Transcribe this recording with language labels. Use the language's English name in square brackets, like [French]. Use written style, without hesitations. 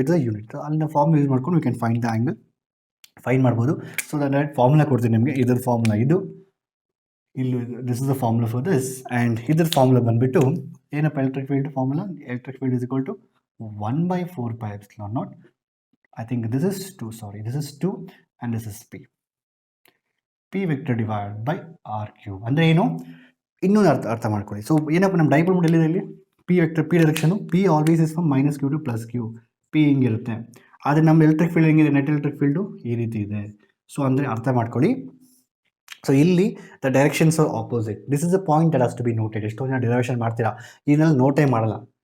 [English] so it's a unit, [Kannada] ಅಲ್ಲಿ ನಾವು formula use ಮಾಡ್ಕೊಂಡು [English] we can find the angle, [Kannada] find ಮಾಡ್ಬೋದು. ಸೊ ಡೈರೆಕ್ಟ್ ಫಾರ್ಮುಲಾ ಕೊಡ್ತೀನಿ ನಿಮಗೆ. ಇದರ ಫಾರ್ಮುಲಾ ಇದು, ಇಲ್ಲಿ [English] This is the formula for this. [Kannada] And ಇದರ ಫಾರ್ಮುಲಾ ಬಂದುಬಿಟ್ಟು ಏನಪ್ಪ? Electric field formula, [English] Electric field is equal to 1/4πε0. I think this is 2, sorry, this is 2 and this is P vector divided by R cube. [Kannada] ಅಂದರೆ ಏನು? ಇನ್ನೊಂದು ಅರ್ಥ ಮಾಡ್ಕೊಳ್ಳಿ. So ಏನಪ್ಪ ನಮ್ಮ ಡೈಪೋಲ್ ಮೂಡ್ ಎಲ್ಲಿದೆ? ಇಲ್ಲಿ P vector, P direction, [English] P always is from minus Q to plus Q. [Kannada] P ಹಿಂಗಿರುತ್ತೆ. ಆದರೆ ನಮ್ಮ ಎಲೆಕ್ಟ್ರಿಕ್ ಫೀಲ್ಡ್ ಹೆಂಗಿದೆ? ನೆಟ್ ಎಲೆಕ್ಟ್ರಿಕ್ ಫೀಲ್ಡು ಈ ರೀತಿ ಇದೆ. ಸೊ ಅಂದರೆ ಅರ್ಥ ಮಾಡ್ಕೊಳ್ಳಿ, ಸೊ ಇಲ್ಲಿ [English] The directions are opposite. This is a point that has to be noted. [Kannada] ಎಷ್ಟೋ ಜನ ಡಿರೈವೇಷನ್ ಮಾಡ್ತೀರಾ, ಇದನ್ನೆಲ್ಲ ನೋಟೇ ಮಾಡಲ್ಲ.